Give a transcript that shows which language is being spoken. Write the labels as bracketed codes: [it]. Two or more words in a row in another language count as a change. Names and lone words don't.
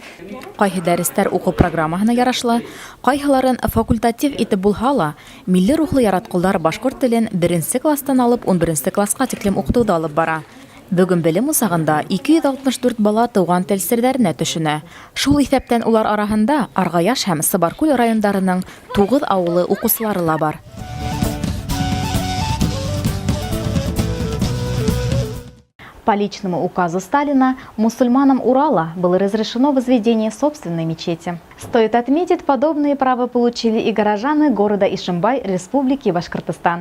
[ba] Кайһы дәресләр уку программаһына ярашлы, кайһыларын факультатив итеп булһа ла, милли рухлы яраткылар башкорт телен 1нче класстан алып 11нче класска тиклем укытуда алып бара. Бүген белем усагында 264 бала туган тел серләренә төшенә. Шул исәптән улар араһында Аргаяш һәм Сыбаркүл районнарының 9 авылы укучылары ла бар. [ru] По личному указу Сталина мусульманам Урала было разрешено возведение собственной мечети. Стоит отметить, подобные права получили и горожане города Ишимбай Республики Башкортостан.